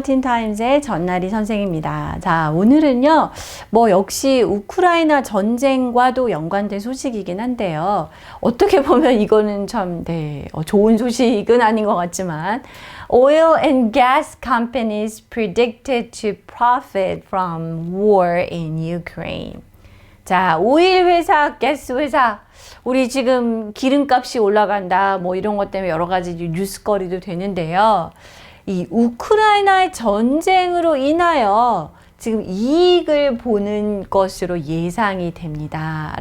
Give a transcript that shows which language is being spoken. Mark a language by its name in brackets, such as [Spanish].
[Korean] 틴타임즈의 전나리 선생입니다. 자, 오늘은요, 역시 우크라이나 전쟁과도 연관된 소식이긴 한데요. 어떻게 보면 이거는 참, 좋은 소식은 아닌 것 같지만, [English] Oil and gas companies predicted to profit from war in Ukraine. [Korean] 자, 오일 회사, 가스 회사, 우리 지금 기름값이 올라간다, 이런 것 때문에 여러 가지 뉴스거리도 되는데요. 이 우크라이나의 전쟁으로 인하여 지금 이익을 보는 것으로 예상이 됩니다.